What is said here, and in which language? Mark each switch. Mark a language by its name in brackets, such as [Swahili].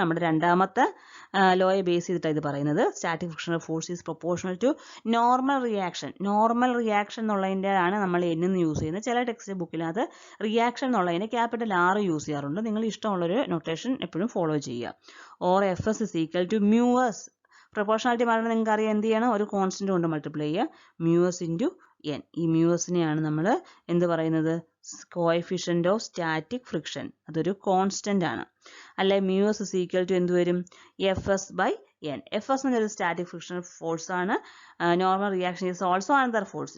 [Malayalam] നമ്മുടെ രണ്ടാമത്തെ ലോയെ ബേസ് ചെയ്തിട്ടാണ് ഇത് പറയുന്നത്. [English] Static frictional force is proportional to normal reaction. [Malayalam] Normal reaction എന്നുള്ളതിൻ്റെ ആണ് നമ്മൾ N എന്ന് യൂസ് ചെയ്യുന്നത്. ചില ടെക്സ്റ്റ് ബുക്കിനകത്ത് റിയാക്ഷൻ എന്നുള്ളതിന് ക്യാപിറ്റൽ R യൂസ് ചെയ്യാറുണ്ട്. നിങ്ങൾ ഇഷ്ടമുള്ളൊരു നൊട്ടേഷൻ എപ്പോഴും ഫോളോ ചെയ്യുക. [English] Or FS is equal to μS. [Malayalam] Proportionality മാറുന്നത് നിങ്ങൾക്ക് അറിയാം, എന്ത് ചെയ്യണം, ഒരു കോൺസ്റ്റന്റ് കൊണ്ട് മൾട്ടിപ്ലൈ ചെയ്യുക, μS into N. ഈ μSനെയാണ് നമ്മൾ എന്ത് പറയുന്നത്, കോഎഫിഷ്യന്റ് ഓഫ് സ്റ്റാറ്റിക് ഫ്രിക്ഷൻ. അതൊരു കോൺസ്റ്റന്റ് ആണ്. അല്ലെ, μS [English] is equal to [Malayalam] എന്ത് വരും, FS by n. Fs എന്നൊരു സ്റ്റാറ്റിക് ഫ്രിക്ഷൻ ഫോഴ്സ് ആണ്. [English] Normal reaction is also another force.